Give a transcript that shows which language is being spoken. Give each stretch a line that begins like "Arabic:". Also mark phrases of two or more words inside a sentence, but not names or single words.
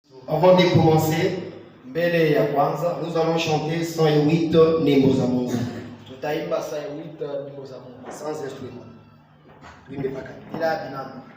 French: Avant de commencer,
Swahili: mbele ya kwanza
French: nous allons chanter 108
Swahili: nyimbo za Mungu. Tutaimba 108 nyimbo za Mungu
French: Sans instrument.
Swahili: Tuimbe mpaka bila binamu.